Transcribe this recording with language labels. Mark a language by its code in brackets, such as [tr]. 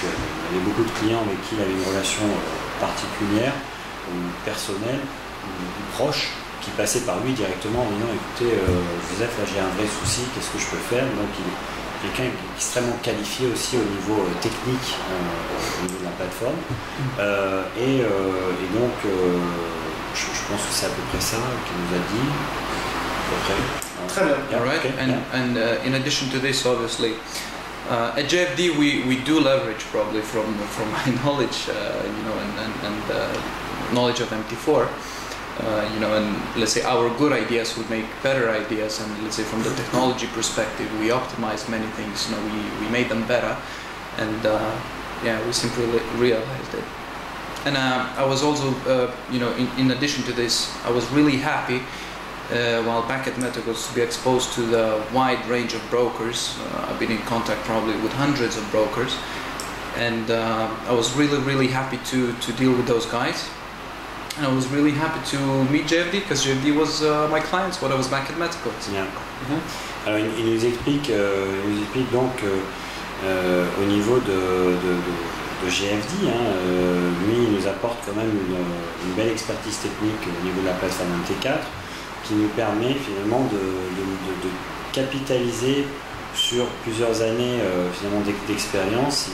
[fr] Il y avait beaucoup de clients avec qui il avait une relation particulière, ou personnelle, ou proche, qui passait par lui directement en disant écoutez Joseph, là j'ai un vrai souci, qu'est-ce que je peux faire? Donc il est quelqu'un extrêmement qualifié aussi au niveau technique, au niveau de la plateforme. Et donc je pense que c'est à peu près ça qu'il nous a dit. À peu près. Très bien. [en] All right. Okay, And in addition to this, obviously, at JFD we do leverage probably from my knowledge, and knowledge of MT4. And let's say our good ideas would make better ideas, and let's say from the technology perspective, we optimized many things. We made them better, and we simply realized it. And I was also, in addition to this, I was really happy while back at MetaGods to be exposed to the wide range of brokers. I've been in contact probably with hundreds of brokers, and I was really happy to deal with those guys. And I was really happy to meet JFD because JFD was my clients when I was back at MetaGods. Yeah. Mm-hmm. [fr] Alors il nous explique donc au niveau de GFD, lui il nous apporte quand même une belle expertise technique au niveau de la plateforme MT4 qui nous permet finalement de capitaliser sur plusieurs années finalement d'expérience.